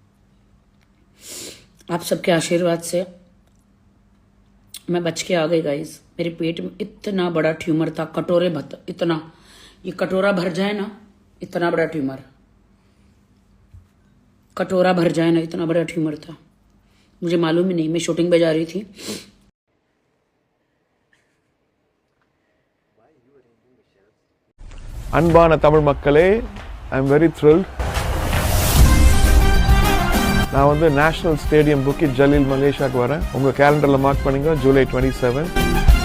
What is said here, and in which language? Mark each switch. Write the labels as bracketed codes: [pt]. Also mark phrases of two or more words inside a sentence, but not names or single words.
[hi] आप सबके आशीर्वाद से मैं बच के आ गई गाइस। मेरे पेट में इतना बड़ा ट्यूमर था, कटोरे भर, इतना, ये कटोरा भर जाए ना, इतना बड़ा ट्यूमर, कटोरा भर जाए ना, इतना बड़ा ट्यूमर था। मुझे मालूम ही नहीं, मैं शूटिंग पे जा रही थी। [ta] அன்பான தமிழ் மக்களே, [en] I am very thrilled. [ta] நான் வந்து நேஷனல் ஸ்டேடியம் புக்கிட் ஜலீல் மலேசியாவுக்கு வரேன். உங்கள் கேலண்டரில் மார்க் பண்ணுங்க, ஜூலை 27.